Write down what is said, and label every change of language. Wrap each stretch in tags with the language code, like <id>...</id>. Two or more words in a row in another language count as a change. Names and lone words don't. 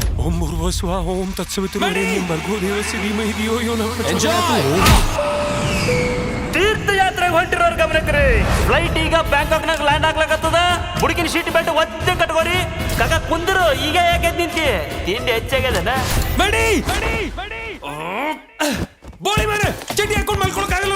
<sa>ಓಂ ಭೂರ್ಭುವಸ್ವ ಓಂ ತತ್ಸವಿತುರ್ವರೆಣ್ಯಂ ಭರ್ಗೋ ದೇವಸ್ಯ ಧೀಮಹಿ ಧಿಯೋ ಯೋ ನಃ</sa> <kn>ತೀರ್ಥಯಾತ್ರೆಗೆ ಹೊಂಟಿರೋರು ಗಮನಕ್ರಿ. ಫ್ಲೈಟ್ ಈಗ ಬ್ಯಾಂಕಾಕ್ನಾಗ ಲ್ಯಾಂಡ್ ಆಗ್ಲಾಕತ್ತದ. ಹುಡುಗಿನ</kn> <en>seat belt</en> <kn>ಒದ್ದೆ ಕಟ್ಕೋರಿ. ಕಾಕ ಕುಂದ್ರು ಈಗ ಯಾಕೆ ನಿಂತಿ? ತಿಂಡಿ ಹೆಚ್ಚಾಗ್ಯದನ? ಬೋಳಿ ಮೇಲೆ ಚಡ್ಡಿ ಹಾಕೊಂಡು ಮಲ್ಕೊಳಕ್ಕಾಗಲ್ಲ.</kn>